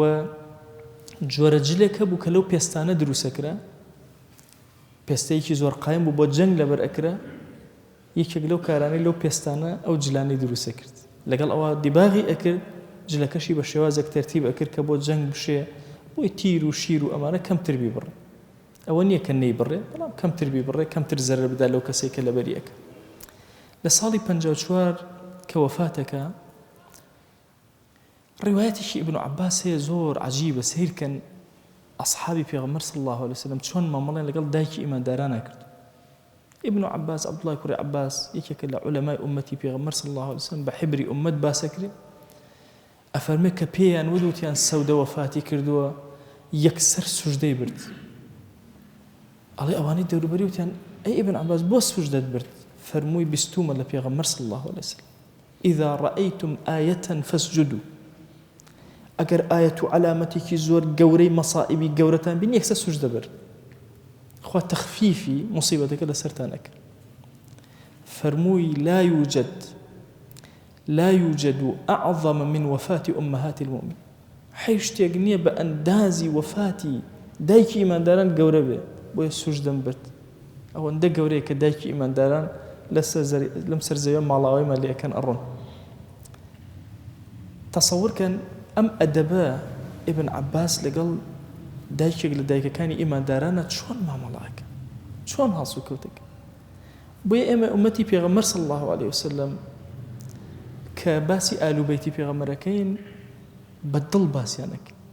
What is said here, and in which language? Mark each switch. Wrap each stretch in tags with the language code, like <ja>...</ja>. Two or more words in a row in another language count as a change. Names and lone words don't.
<ckb>جۆرە جلێک هەبوو کە لەو پێستانە دروستەکرا پێستەیەکی زۆر قایم بوو بۆ جەنگ لەبەر ئەکرا یەکێک لەو کارانەی لەو پێستانە ئەو جلانەی دروستە کرد لەگەڵ ئەوە دیباغی ئەکرد جلەکەشی بە شێوازێک تەرتیب ئەکرد کە بۆ جەنگ بشێ بۆی تیر و شیر و ئەمانە کەمتر بیبڕێ ئەوە نییە کە نەیبڕێ بەڵام کەمتر بیبڕێ کەمتر زەرر بدا لەو کەسێک کە لەبەریەکە لە ساڵی 54 کە وەفاتەکە ڕیوایەتێکی ئیبن عەباس هەیە زۆر عەجیبە سەیرکەن ئەصحابی پێغەمبەر</ckb> <ar>صلی الله عليه وسلم</ar> <ckb>چۆن مامەڵێن لەگەڵ دایکی ئیماندارانە کرد ابن عباس عبد الله کوڕی عباس یەکێکە لە عولەمای ئومەتی پێغەمبەر</ckb> <ar>صلی الله عليه وسلم</ar> <ckb>بە حبری ئومەت باسە کرد ئەفەرمێ کە پێیان وتیان سەودە وەفاتی کردووە یەکسەر سوژدەی برد ئەڵێ ئەوانەی دەوروبەری وتیان ئەی ابن عباس بۆ سوژدەت برد فەرمووی بیستومە لە پێغەمبەر</ckb> <ar>صلی الله عليه وسلم إذا رأيتم آية فاسجدوا</ar> <ckb>ئەگەر ئاەت و علامەتێکی زۆر گەورەی مەسائبی گەورەتان بین یەکسەر سوژدە بەر خوا تەخفیفی مصیبەتەکە لەسەرتان ئەکرد فەرمووی</ckb> <ar>لا يوجد أعظم من وفاة أمهات المؤمنين</ar> <ckb>حیث شتێک نییە بە ئەندازی وەفاتی دایکی ئیمانداران گەورە بێ بۆیە سوژدەم برد ئەوەندە گەورەیە کە دایکی ئیمانداران لەم سەر زەویە ماڵاوایمان لێ ئەکەن ئەڕۆن تەسەوورکەن ئەم ئەدەبە ئیبن عەباس لەگەڵ دایکێک لە دایکەکانی ئیماندارانە چۆن مامەڵاکە چۆن هەڵسو کەوتەکە بۆیە ئێمە ئومەتی پێغەمبەر</ckb> <ar>صلی الله عليه وسلم</ar> <ckb>کە باسی ئالوبەیتی پێغەمبەرەکەین بەدڵ باسییانەکە</ckb>